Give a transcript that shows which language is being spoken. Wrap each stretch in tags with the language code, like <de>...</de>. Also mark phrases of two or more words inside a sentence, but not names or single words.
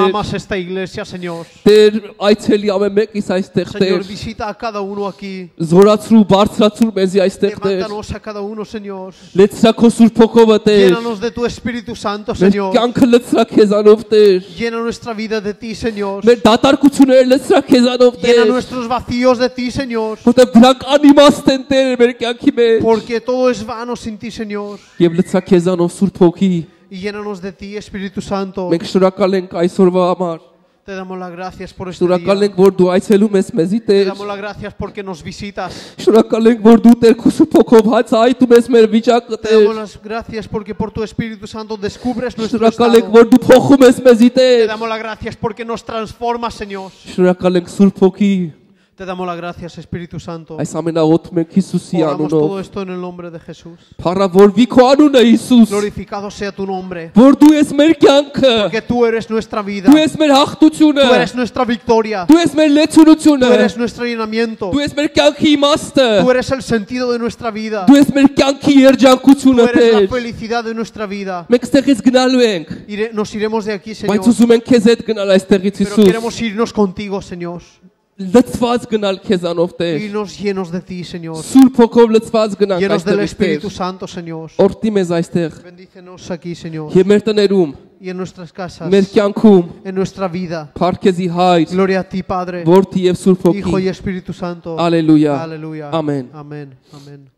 <es>Amas esta iglesia, Señor.</es> <hy>Տեր այցելի ամեն մեկից այստեղ</hy> <es>Señor,</es> <hy>Տեր,</hy> <es>visita a cada uno aquí.</es> <hy>զորացրու բարձրացրու մեզի այստեղ Տեր,</hy> <es>Levántanos a cada uno, Señor.</es> <hy>լեցրա քո Սուրբ Հոգովը Տեր,</hy> <es>Llénanos de tu Espíritu Santo,</es> <hy>մեր</hy> <es>Señor.</es> <hy>կյանքը լեցրա քեզանով Տեր,</hy> <es>Llena nuestra vida de ti, Señor.</es> <hy>մեր դատարկությունները լեցրա քեզանով</hy> <es>Llena</es> <hy>Տեր,</hy> <es>nuestros vacíos de ti, Señor.</es> <hy>որտեղ դրանք անիմաստ են Տեր մեր կյանքի մեջ,</hy> <es>Porque todo es vano sin ti, Señor.</es> <hy>եւ լեցրա քեզանով Սուրբ Հոգի,</hy> <es>Y llénanos de ti, Espíritu Santo.</es> <hy>մենք շնորհակալ ենք այսօրվա համար,</hy> <es>Te damos las gracias por este</es> <hy>շնորհակալ</hy> <es>día.</es> <hy>ենք որ դու այցելում ես մեզի</hy> <es>Te</es> <hy>Տեր,</hy> <es>damos las gracias porque nos visitas.</es> <hy>շնորհակալ ենք որ դու Տեր քո Սուրբ Հոգով հայցայտում ես մեր վիճակը</hy> <es>Te damos</es> <hy>Տեր,</hy> <es>las gracias porque por tu Espíritu Santo descubres nuestro</es> <hy>շնորհակալ ենք</hy> <es>estado.</es> <hy>որ դու փոխում ես մեզի</hy> <es>Te</es> <hy>Տեր,</hy> <es>damos las gracias porque nos transformas, Señor.</es> <hy>շնորհակալ ենք Սուրբ Հոգի,</hy> <es>Te damos las gracias, Espíritu Santo.</es> <hy>այս ամենաղոթում ենք Հիսուսի</hy> <es>Oramos todo</es> <hy>անունով,</hy> <es>esto en el nombre de Jesús.</es> <hy>փառավորվի քո անունը Հիսուս,</hy> <es>Glorificado sea tu nombre.</es> <hy>որ դու ես մեր կյանքը,</hy> <es>Que tú eres nuestra vida.</es> <hy>դու ես մեր հաղթությունը,</hy> <es>Tú eres nuestra victoria.</es> <hy>դու ես մեր լեցունությունը,</hy> <es>Tú eres nuestro llenamiento.</es> <hy>դու ես մեր կյանքի իմաստը,</hy> <es>Tú eres el sentido de nuestra vida.</es> <hy>դու ես մեր կյանքի</hy> <es>Tú</es> <hy>երջանկությունը</hy> <es>eres la</es> <hy>Տեր,</hy> <es>felicidad de nuestra vida.</es> <hy>մենք ստեղից գնալու ենք,</hy> <es>Nos iremos de aquí, Señor.</es> <hy>բայց ուզում ենք քեզ հետ գնալ այստեղից</hy> <es>Pero</es> <hy>Հիսուս,</hy> <es>queremos irnos contigo, Señor.</es> <hy>լցված գնալ քեզանով</hy> <es>y</es> <hy>Տեր։</hy> <es>nos llenos de ti, Señor.</es> <hy>Սուրբ հոգով լցված գնանք</hy> <es>Llenos del</es> <hy>այստեղ</hy> <es>Espíritu</es> <hy>Տեր։</hy> <es>Santo, Señor.</es> <hy>Օրհնի մեզ այստեղ</hy> <es>Bendícenos aquí, Señor.</es> <hy>եւ մեր տներում,</hy> <es>Y en nuestras casas,</es> <hy>մեր կյանքում</hy> <es>en nuestra vida.</es> <hy>Փառքեզի Հայր,</hy> <es>Gloria a ti, Padre,</es> <hy>Որդի եւ Սուրբ</hy> <es>Hijo</es> <hy>Հոգի։</hy> <es>y Espíritu Santo.</es> <hy>Ալելույա։</hy> <es>Aleluya.</es> <hy>Ամեն։</hy> <es>Amén. Amén.</es>